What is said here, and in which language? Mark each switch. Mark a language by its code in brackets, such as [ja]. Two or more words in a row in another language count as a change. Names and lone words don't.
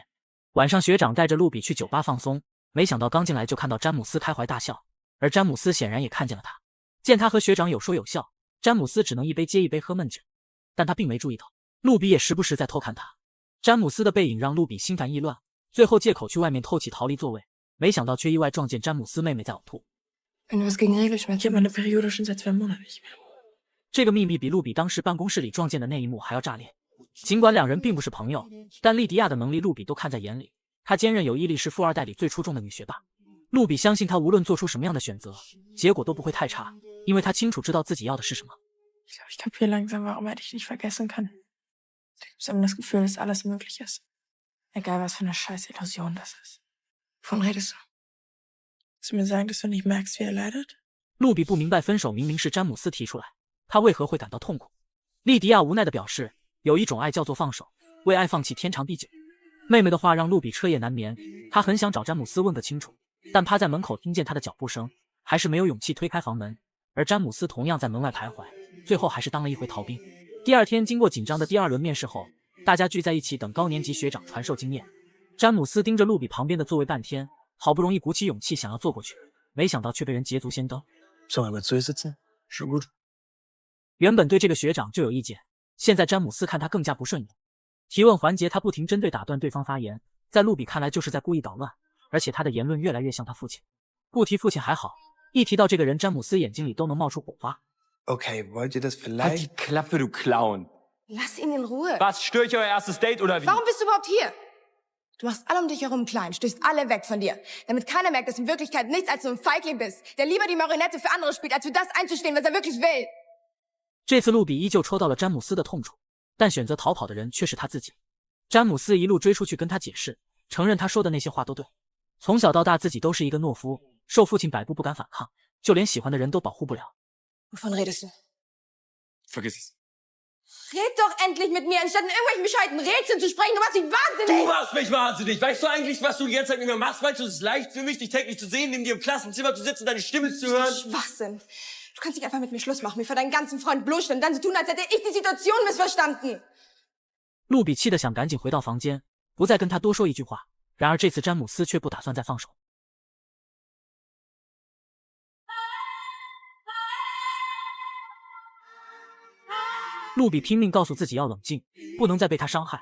[zh] 晚上学长带着露比去酒吧放松，没想到刚进来就看到詹姆斯开怀大笑，而詹姆斯显然也看见了他。见他和学长有说有笑，詹姆斯只能一杯接一杯喝闷酒，但他并没注意到露比也时不时在偷看他。詹姆斯的背影让露比心烦意乱，最后借口去外面透气逃离座位，没想到却意外撞见詹姆斯妹妹在嘔吐。 [de] Wenn du was gegen Regelschmerzen. Ich habe meine Periode schon seit 2 Monaten nicht mehr. [zh] 这个秘密比露比当时办公室里撞见的那一幕还要炸裂。尽管两人并不是朋友，但莉迪亚的能力露比都看在眼里。她坚韧有毅力，是富二代里最出众的女学霸。露比相信她无论做出什么样的选择，结果都不会太差，因为她清楚知道自己要的是什么。 [de] Ich glaube, ich kapiere langsam, warum er dich nicht vergessen kann. Du gibst ihm das Gefühl, dass alles möglich ist. Egal, was für eine scheiß Illusion das ist. Wovon redest du? Willst du mir sagen, dass du nicht merkst, wie er leidet? [zh] 露比不明白，分手明明是詹姆斯提出来，他为何会感到痛苦？莉迪亚无奈地表示，有一种爱叫做放手，为爱放弃天长地久。妹妹的话让露比彻夜难眠，她很想找詹姆斯问个清楚，但趴在门口听见他的脚步声，还是没有勇气推开房门。而詹姆斯同样在门外徘徊，最后还是当了一回逃兵。第二天，经过紧张的第2轮面试后，大家聚在一起等高年级学长传授经验。詹姆斯盯着露比旁边的座位半天，好不容易鼓起勇气想要坐过去，没想到却被人捷足先登。 [de] Sollen wir mal durchsitzen? Schon gut. [zh] 原本对这个学长就有意见，现在詹姆斯看他更加不顺眼。提问环节他不停针对打断对方发言，在露比看来就是在故意捣乱，而且他的言论越来越像他父亲。不提父亲还好，一提到这个人，詹姆斯眼睛里都能冒出火花。 [de] Okay, wollt ihr das Halt die vielleicht? Klappe, du Clown. Lass ihn in Ruhe. Was, störe ich euer erstes Date oder wie? Warum bist du überhaupt hier? Du machst alle um dich herum klein, stößt alle weg von dir, damit keiner merkt, dass du in Wirklichkeit nichts als so ein Feigling bist, der lieber die Marionette für andere spielt, als für das einzustehen, was er wirklich will. [zh] 这次露比依旧抽到了詹姆斯的痛处，但选择逃跑的人却是他自己。詹姆斯一路追出去跟他解释，承认他说的那些话都对。从小到大自己都是一个懦夫，受父亲摆布不敢反抗，就连喜欢的人都保护不了。 [de] Wovon redest du? Vergiss es. Red doch endlich mit mir, anstatt in irgendwelchen bescheuerten Rätseln zu sprechen. Du machst mich wahnsinnig! Du machst mich wahnsinnig. Weißt du eigentlich, was du die ganze Zeit mit mir machst? Meinst du, es ist leicht für mich, dich täglich zu sehen, neben dir im Klassenzimmer zu sitzen, deine Stimme zu hören? Schwachsinn. Du kannst nicht einfach mit mir Schluss machen, mir vor deinen ganzen Freunden bloßstellen, dann so tun, als hätte ich die Situation missverstanden. [zh] 露比气得想赶紧回到房间，不再跟他多说一句话。然而这次詹姆斯却不打算再放手。露比拼命告诉自己要冷静，不能再被他伤害。